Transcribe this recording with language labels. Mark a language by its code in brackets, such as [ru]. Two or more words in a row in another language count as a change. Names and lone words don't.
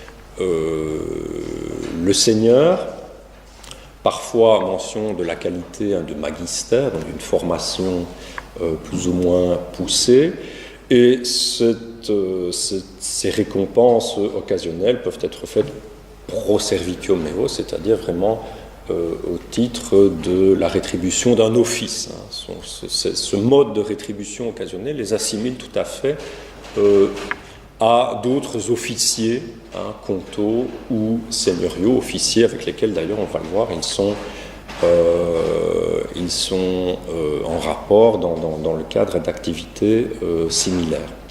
[fr] le seigneur, parfois mention de la qualité, hein, de magister, donc d'une formation plus ou moins poussée, et ces récompenses occasionnelles peuvent être faites [la] pro servitio meo, [fr] c'est-à-dire vraiment au titre de la rétribution d'un office. Hein. Ce mode de rétribution occasionnelle les assimile tout à fait à d'autres officiers, hein, comtaux ou seigneuriaux, officiers avec lesquels d'ailleurs on va le voir, ils sont en rapport dans le cadre d'activités similaires.